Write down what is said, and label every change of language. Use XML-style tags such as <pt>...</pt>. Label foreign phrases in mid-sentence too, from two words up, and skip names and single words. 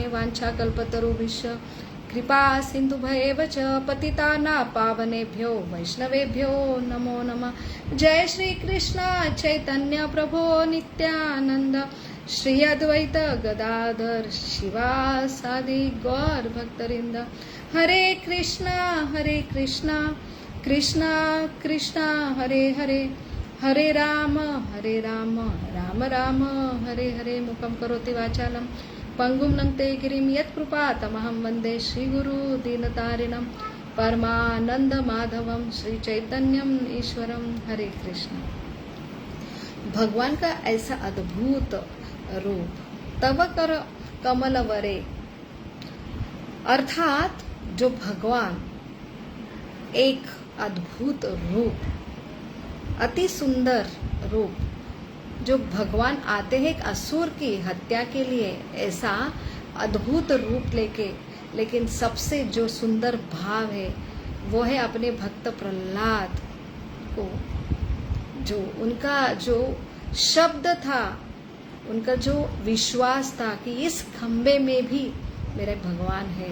<sa>वाञ्छाकल्पतरुभ्यश्च कृपा सिन्धुभ्येव च पतितानां पावनेभ्यो वैष्णवेभ्यो नमो नमः। जय श्री कृष्ण चैतन्य प्रभो नित्यानंद, श्री अद्वैत गदाधर शिवासादि गौर भक्तवृंद। हरे कृष्णा कृष्णा कृष्णा हरे हरे, हरे राम राम राम हरे हरे। मुखं करोति वाचालं पंगुं लंघते गिरिं यत्कृपातमहं वन्दे श्रीगुरु दीनतारिणं। परमानंद माधवम श्री चैतन्यम ईश्वरम हरे कृष्ण।</sa> <hi>भगवान का ऐसा अद्भुत रूप</hi> <sa>तव कर कमल वरे,</sa> <hi>अर्थात जो भगवान एक अद्भुत रूप, अति सुंदर रूप, जो भगवान आते हैं एक असुर की हत्या के लिए, ऐसा अद्भुत रूप लेके, लेकिन सबसे जो सुंदर भाव है वो है अपने भक्त प्रहलाद को, जो उनका जो शब्द था, उनका जो विश्वास था कि इस खंबे में भी मेरे भगवान है।</hi>